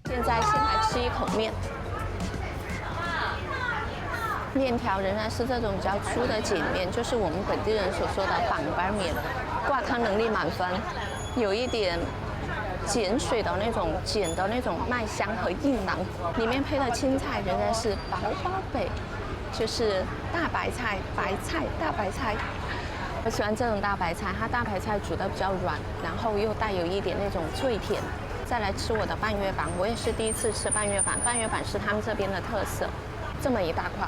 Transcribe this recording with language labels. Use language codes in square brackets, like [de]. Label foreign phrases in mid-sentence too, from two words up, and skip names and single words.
[zh] 現在先來吃一口麵。麵條仍然是這種比較粗的鹼面，就是我們本地人所說的板板麵，掛湯能力滿分，有一點鹼水的那種鹼的那種麥香和硬囊，裡面配的青菜仍然是薄包北，就是大白菜、白菜、大白菜。我喜歡這種大白菜，它大白菜煮得比較軟，然後又帶有一點那種脆甜。再來吃我的半月板，我也是第一次吃半月板，半月板是他們這邊的特色，這麼一大塊。